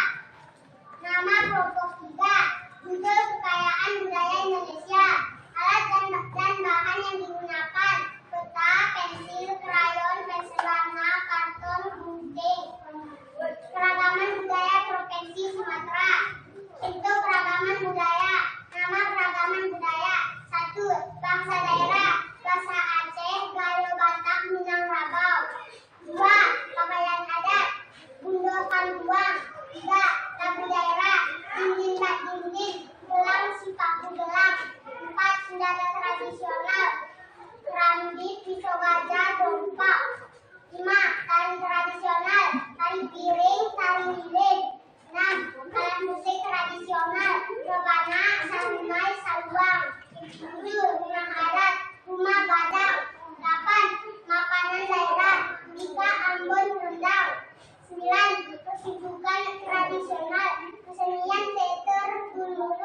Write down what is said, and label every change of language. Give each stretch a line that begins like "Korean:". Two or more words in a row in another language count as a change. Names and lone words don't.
Indonesian: Nama kelompok 3, judul kekayaan budaya Indonesia, alat dan bahan yang digunakan, peta, pensil, krayon, pensil warna, karton, gunting. Keragaman budaya Provinsi Sumatera. Bentuk keragaman budaya. Nama keragaman budaya: 1. Bangsa daerah, bahasa Aceh, Gayo, Batak, Minangkabau. 2. Pakaian adat, bundo, panduang. 3. Lagu daerah, dinding bak dinding, gelang, sipaku gelang. 4. Senjata tradisional, kerambit, pisau gajah, dompak. 5. Tari tradisional, tari piring, tari lilin. 6. Alat musik tradisional, rebana, sarunai, saluang. 7. Rumah adat, rumah gadang. 8. Makanan daerah, iga, ambon, rendang. 9. Kesibukan tradisional, kesenian teater, dulu.